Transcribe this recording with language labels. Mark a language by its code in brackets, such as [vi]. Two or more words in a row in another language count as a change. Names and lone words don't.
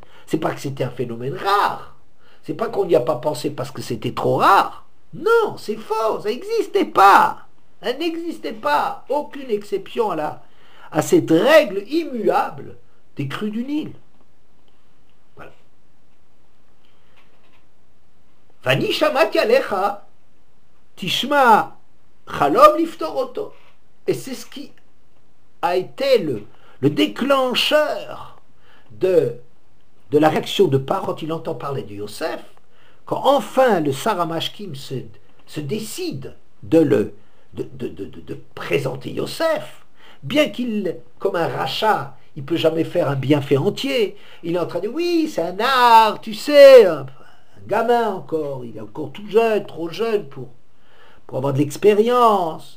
[fr] C'est pas que c'était un phénomène rare. C'est pas qu'on n'y a pas pensé parce que c'était trop rare. Non, c'est faux, ça n'existait pas. Elle n'existait pas, aucune exception à cette règle immuable des crues du Nil. Voilà. [he] ואני שמעתי עליך תשמע חלום לפתור אותו. [fr] Et c'est ce qui a été le déclencheur de la réaction de Paro quand il entend parler de Yosef, quand enfin le [he] שר המשקים [fr] se décide de présenter Yosef, bien qu'il, comme un rachat, il ne peut jamais faire un bienfait entier, il est en train de dire, oui, c'est un art, tu sais, un gamin encore, il est encore tout jeune, trop jeune pour avoir de l'expérience.